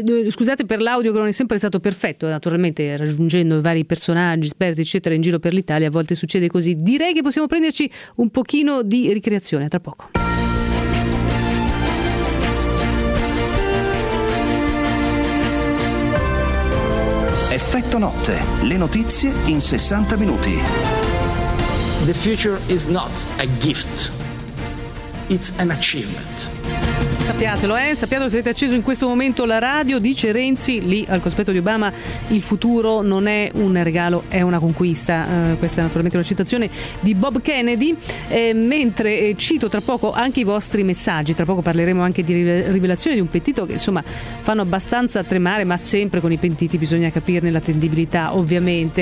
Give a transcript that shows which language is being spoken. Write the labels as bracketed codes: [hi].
[it] Scusate per l'audio che non è sempre stato perfetto, naturalmente raggiungendo vari personaggi, esperti, eccetera, in giro per l'Italia, a volte succede così. Direi che possiamo prenderci un pochino di ricreazione, a tra poco. Effetto Notte, le notizie in 60 minuti. [en] The future is not a gift, it's an achievement. [it] Sappiatelo, se avete acceso in questo momento la radio, dice Renzi, lì al cospetto di Obama, il futuro non è un regalo, è una conquista. Questa è naturalmente una citazione di Bob Kennedy. Mentre cito tra poco anche i vostri messaggi, tra poco parleremo anche di rivelazioni di un pentito che insomma fanno abbastanza tremare, ma sempre con i pentiti bisogna capirne l'attendibilità, ovviamente.